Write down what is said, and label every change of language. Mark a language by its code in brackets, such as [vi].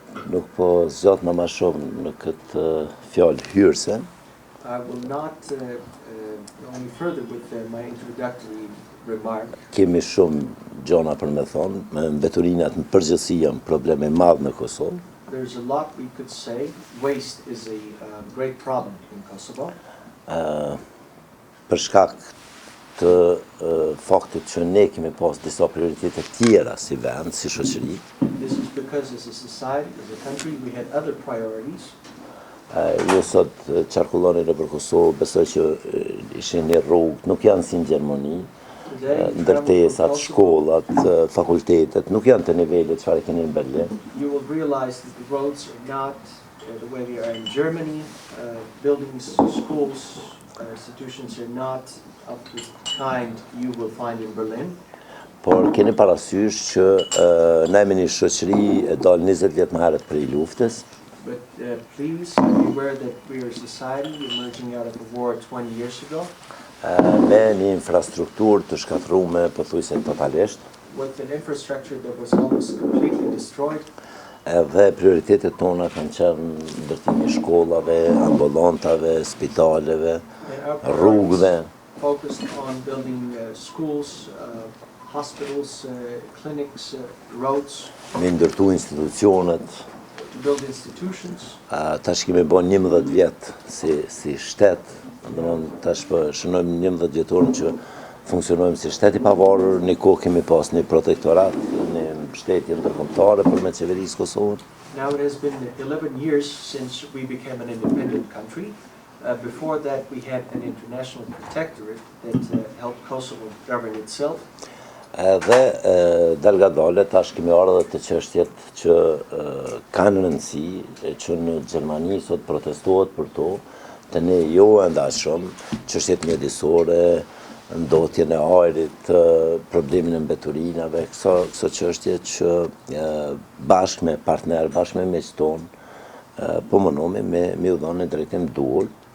[sq] Nuk po zgjat më shumë në këtë fjalë hyrëse. [en] I will not go any further with my introductory remark. [sq] Kemi shumë gjona për me thonë, mbeturinat në përgjithësi janë probleme madh në Kosovë. [en] There's a lot we could say. Waste is a great problem in Kosovo. [sq] Për shkak të faktit që ne kemi pas disa prioritete tjera si vend, si shoqëri. [en] This is because as a society, as a country, we had other priorities. [sq] Jo sot qarkulloni në për Kosovë, besoj që ishin një rrugë, nuk janë si në Gjermani, ndërtesat, shkollat, fakultetet, nuk janë të nivelit çfarë keni në Berlin. [en] You will realize that the roads are not the way they are in Germany. Buildings, schools, institutions are not of the kind you will find in Berlin. [sq] Por keni parasysh që na jemi një shoqëri e dalë 20 vjet më herët prej luftës. [en] But please be aware that we are a society emerging out of a war 20 years ago. [sq] Me një infrastrukturë të shkatërruar pothuajse totalisht. [en] With an infrastructure that was almost completely destroyed. [sq] Edhe prioritetet tona kanë qenë ndërtimi i shkollave, ambulantave, spitaleve, rrugëve. [en] Focused on building schools, hospitals, clinics, roads. [sq] Me ndërtu institucionet. [en] To build institutions. [sq] Tash kemi bën 11 vjet si shtet, domethënë tash po shënojmë 11 vjetorën që funksionojmë si shtet i pavarur, një kohë kemi pas një protektorat, një mbështetje ndërkombëtare për me qeverisë Kosovën. [en] Now it has been 11 years since we became an independent country. Before that we had an international protectorate that helped Kosovo govern itself. [sq] Dhe dalgadale tash kemi ardhur të çështjet që kanë rëndësi, që në Gjermani sot protestohet për to, të ne jo ndashëm, çështjet mjedisore, ndotjen e ajrit, problemin e mbeturinave, këso çështje që bashkë me partner, bashkë me miqton, po mënohemi me u dhënë në drejtim duhur.